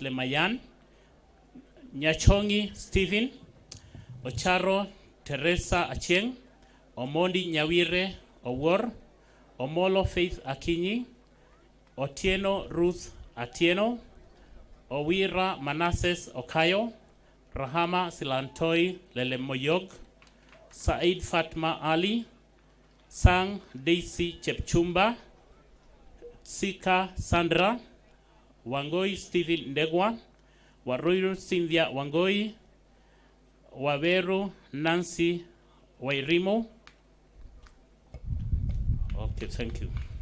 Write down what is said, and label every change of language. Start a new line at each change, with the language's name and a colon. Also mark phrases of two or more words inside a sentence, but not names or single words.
English: Lemayan, Nyachongi Stephen, Ocharo Teresa Acheng, Omondi Nyawire Owor, Omolo Faith Akinyi, Otieno Ruth Atieno, Owira Manases Okayo, Rahama Silantoi Lelemoyog, Said Fatma Ali, Sang Daisy Chepchumba, Sika Sandra, Wangoi Stephen Ndegwa, Waruiru Cynthia Wangoi, Waveru Nancy Wairimo. Okay, thank you.